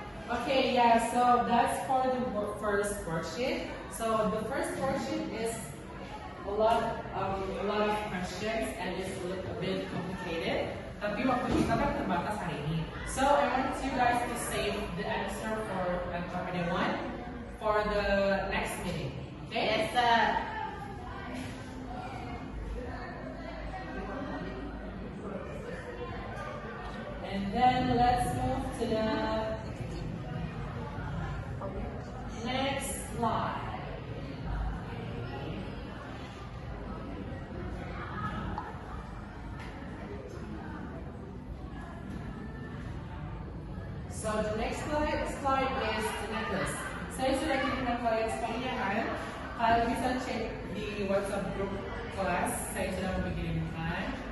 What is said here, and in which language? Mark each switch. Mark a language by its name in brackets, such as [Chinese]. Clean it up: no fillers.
[English] Okay, yeah, so that's for the first worksheet. So the first worksheet is a lot of questions and it's a bit complicated. [Indonesian] Tapi waktu kita kan terbatas hari ini. [English] So I want you guys to save the answer for LKPD 1 for the next meeting. Okay? Yes, sir. And then let's move to the next slide. So the next slide is the necklace. [Indonesian] Saya sudah kirimkan kalian sekalinya kan. Kalian bisa cek di WhatsApp group kelas. Saya sudah mengirimkan.